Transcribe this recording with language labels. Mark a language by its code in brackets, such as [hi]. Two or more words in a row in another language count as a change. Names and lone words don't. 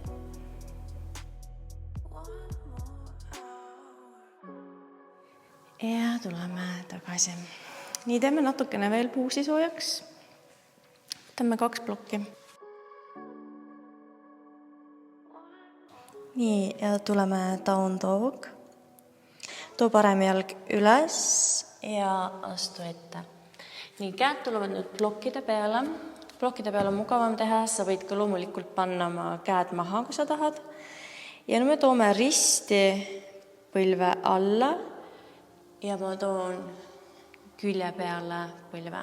[et] Ja tuleme tagasi. Nii teeme natukene veel puusi soojaks. Võtame 2 plokki. Nii, ja tuleme [en] down dog. [et] Too parem jalg üles ja astu ette. Nii, käed tulevad nüüd plokkide peale. Plokkide peale on mugavam teha, sa võid ka loomulikult panna oma käed maha, kui sa tahad. Ja nüüd me toome risti põlve alla ja ma toon külje peale põlve.